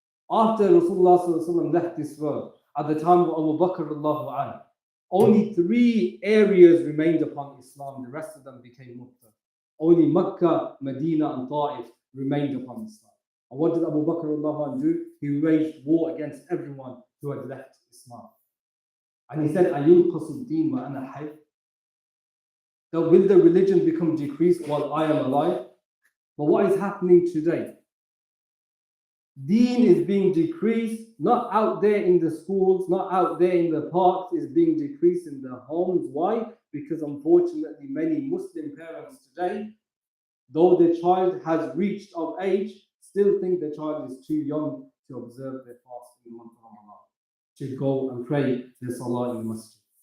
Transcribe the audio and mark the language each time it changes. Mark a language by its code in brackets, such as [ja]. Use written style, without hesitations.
[en] After Rasulullah left this world, at the time of Abu Bakr, only 3 areas remained upon Islam. The rest of them became Murtad. Only Mecca, Medina, and Ta'if remained upon Islam. And what did Abu Bakr do? He waged war against everyone who had left Islam. And he said, [ar] أَيُنْقَصُ الدِّينُ وَأَنَا حَيٌّ. [en] That will the religion become decreased while I am alive? But what is happening today? Deen is being decreased, not out there in the schools, not out there in the parks, is being decreased in the homes. Why? Because unfortunately, many Muslim parents today, though their child has reached of age, still think their child is too young to observe their fast in the month of Ramadan, to go and pray their salah in the masjid.